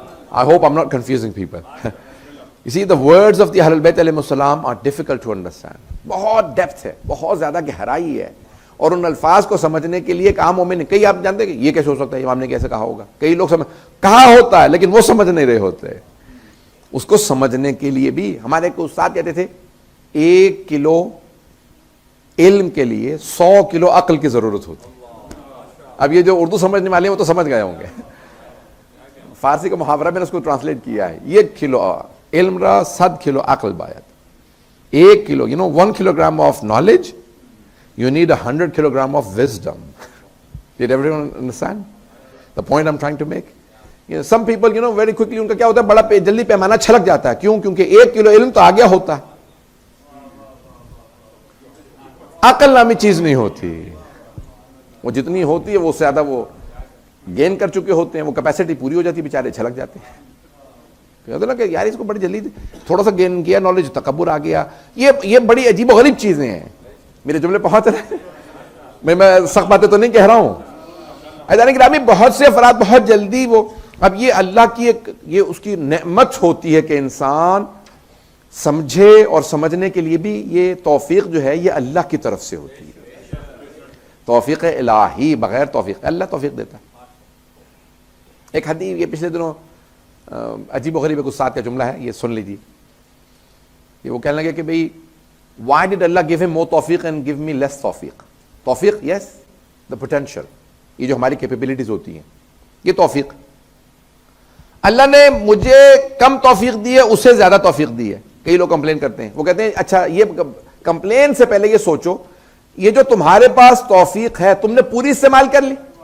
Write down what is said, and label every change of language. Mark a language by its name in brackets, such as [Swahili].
[English] I hope I'm not confusing people. You see, the words of the Ahlul Bayt alayhim as-salam are difficult to understand. [Urdu] بہت depth ہے، بہت زیادہ گہرائی ہے، اور ان الفاظ کو سمجھنے کے لیے ایک عام مومن، کئی آپ جانتے ہیں کہ یہ کیسے ہو سکتا ہے، امام نے کیسے کہا ہوگا. کئی لوگ کہا ہوتا ہے لیکن وہ سمجھ نہیں رہے ہوتے. اس کو سمجھنے کے لیے بھی ہمارے ایک استاد کہتے تھے 1 کلو علم کے لیے 100 کلو عقل کی ضرورت ہوتی. اب یہ جو اردو سمجھنے والے ہیں وہ تو سمجھ گئے ہوں گے. فارسی کا محاورہ میں نے اس کو ٹرانسلیٹ کیا ہے. [Persian] 1 کلو علم را 100 کلو عقل باید. [English] 1 کلو, 1 kilogram of knowledge, you need 100 kilogram of wisdom. Did everyone understand the point I'm trying to make? Some people, very quickly [Urdu] ان کا کیا ہوتا ہے, بڑا جلدی پیمانہ چھلک جاتا ہے. کیوں؟ کیونکہ 1 کلو علم تو آگے ہوتا ہے, عقل نامی چیز نہیں ہوتی. وہ جتنی ہوتی ہے وہ زیادہ وہ گین کر چکے ہوتے ہیں, وہ کیپیسٹی پوری ہو جاتی ہے, بیچارے چھلک جاتے ہیں. کہتے نا کہ یار اس کو بڑی جلدی تھوڑا سا گین کیا نالج, تکبر آ گیا. یہ بڑی عجیب و غریب چیزیں ہیں. میرے جملے پہنچ رہے ہیں؟ میں سخت باتیں تو نہیں کہہ رہا ہوں. عزیزان گرامی, بہت سے افراد بہت جلدی وہ, اب یہ اللہ کی ایک یہ اس کی نعمت ہوتی ہے کہ انسان سمجھے, اور سمجھنے کے لیے بھی یہ توفیق جو ہے یہ اللہ کی طرف سے ہوتی ہے. توفیق الہی, بغیر توفیق اللہ توفیق دیتا ہے. ایک حدیث یہ پچھلے دنوں عجیب و غریب ایک استاد کا جملہ ہے, یہ سن لیجیے. یہ وہ کہنے لگے کہ بھئی [English] why did Allah give him more توفیق and give me less توفیق. [Urdu] توفیق [English] yes, the potential, [Urdu] یہ جو ہماری کیپیبلٹیز ہوتی ہیں یہ توفیق. اللہ نے مجھے کم توفیق دی ہے, اس سے زیادہ توفیق دی ہے. کئی لوگ کمپلین کرتے ہیں, وہ کہتے ہیں اچھا یہ کمپلین سے پہلے یہ سوچو یہ جو تمہارے پاس توفیق ہے تم نے پوری استعمال کر لی.